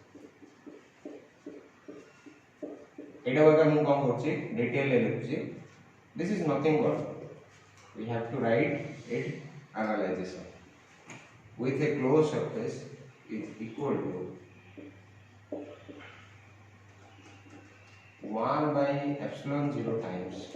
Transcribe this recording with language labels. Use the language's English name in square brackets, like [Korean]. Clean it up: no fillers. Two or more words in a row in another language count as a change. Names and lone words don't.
[Odia] ଏଟା ବଗା ମୁଁ କଣ କରୁଛି ଡିଟେଲ ରେ ଲେଖୁଛି. [English] This is nothing but we have to write it analysis with a closed surface is equal to 1 by epsilon 0 times